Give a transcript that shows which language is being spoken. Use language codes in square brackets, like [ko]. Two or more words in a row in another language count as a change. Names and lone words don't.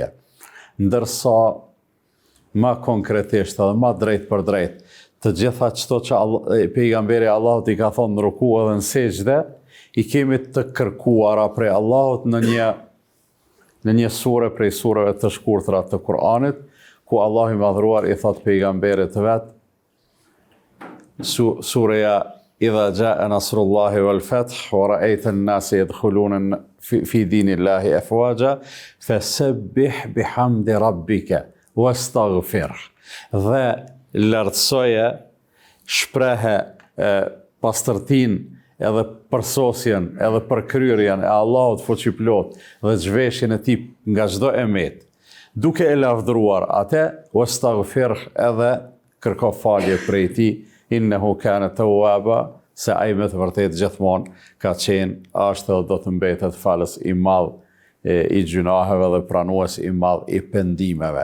[sq] Ndërsa ma konkretisht edhe ma drejt për drejt, të gjitha çto që pejgamberi Allahut i ka thonë në ruku edhe në sejdë, i kemi të kërkuara prej Allahut në një sure prej sureve të shkurtra të Kur'anit, ku Allahu i madhruar i thot pejgamberit vet, [ar] sureja إذا جاء نصر الله والفتح ورأيت الناس يدخلون في دين الله أفواجا فسبح بحمد ربك واستغفر. [sq] Dhe lartësoje, shprehe pastërtinë edhe përsosjen, edhe përkryrjen e Allahut fuqiplot dhe zhveshjen e tij nga çdo emet, duke e lavdëruar atë, wastaghfir, edhe kërko falje prej tij, [ar] إنه كان توابا, [sq] se ai me të vërtetë gjithmonë ka qenë, është dhe do të mbetet falës i madh i gjunaheve dhe pranues i madh i pendimeve.